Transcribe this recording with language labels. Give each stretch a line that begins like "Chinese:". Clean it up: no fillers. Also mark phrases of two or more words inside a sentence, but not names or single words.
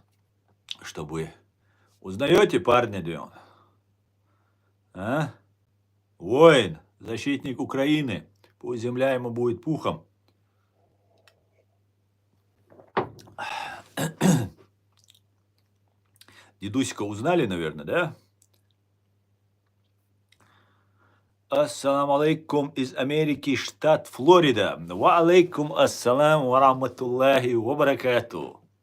Russian: Чтобы... Узнаете парня, Дион? А? Воин, защитник Украины. Пусть земля ему будет пухом. Дедусика узнали, наверное, да?
Arabic: السلام عليكم
Russian: из Америки, штат Флорида.
Arabic: وعليكم السلام ورحمة الله وبركاته.